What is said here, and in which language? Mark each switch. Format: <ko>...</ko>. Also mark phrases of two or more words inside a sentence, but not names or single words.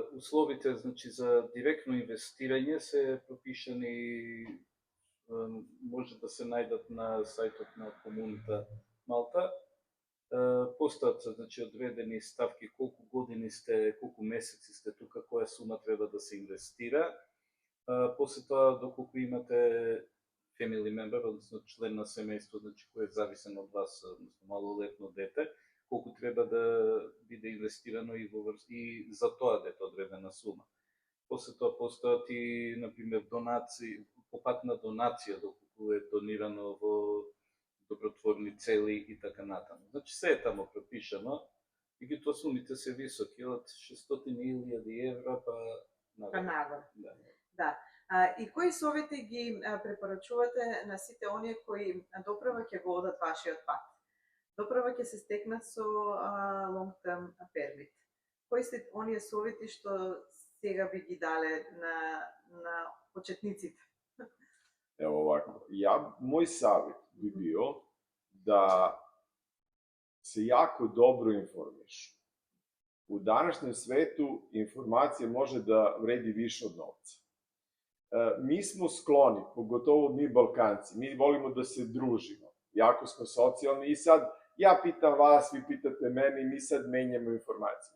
<mk>Условите, значи, за директно инвестирање се пропишани, може да се најдат на сајтот на комунита Малта. Постојат, значи, одредени ставки колку години сте, колку месеци сте тука, која сума треба да се инвестира. После тоа, доколку имате</mk> <en>family member,</en> <mk>односно член на семејство, значи, кој е зависен од вас, односно малолетно дете, колку треба да биде инвестирано и за тоа дете одредена сума. После тоа постојат и, например, донации, по пат на донација, доколку е донирано во добротворни цели и така натаму. Значи, се е тамо пропишано, и тоа сумите се високи, од 600.000 евра па нагоре. Да. И кои совети ги препорачувате на сите оние кои доправа ќе го одат вашиот пат? Доправа ќе се стекнат со</mk> <en>long term permit.</en> <mk>Кои се оние совети што сега би ги дале на почетниците?</mk> <sr>Evo ovako, moj savjet bi bio da se jako dobro informiš. U današnjem svetu informacija može da vredi više od novca. Mi smo skloni, pogotovo mi Balkanci, mi volimo da se družimo, jako smo socijalni i sad ja pitam vas, vi pitate mene i mi sad menjamo informacije.</sr>